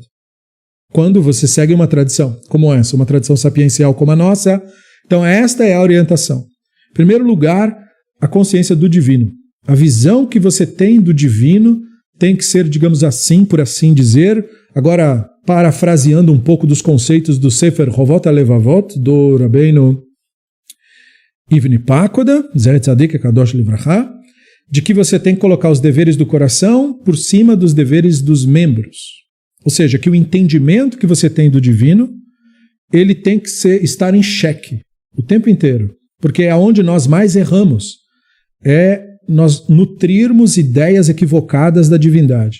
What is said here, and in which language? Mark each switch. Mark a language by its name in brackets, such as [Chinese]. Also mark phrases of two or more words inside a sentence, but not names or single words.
[Portuguese] Quando você segue uma tradição como essa, uma tradição sapiencial como a nossa, então esta é a orientação. Em primeiro lugar, a consciência do divino. A visão que você tem do divino tem que ser, digamos assim, por assim dizer, agora parafraseando um pouco dos conceitos do Sefer Hovot HaLevavot, do Rabbeinu Ivni Pakoda, [Hebrew] זכר צדיק קדוש לברכה, [Portuguese] de que você tem que colocar os deveres do coração por cima dos deveres dos membros. Ou seja, que o entendimento que você tem do divino, ele tem que estar em xeque o tempo inteiro. Porque é onde nós mais erramos. É nós nutrirmos ideias equivocadas da divindade.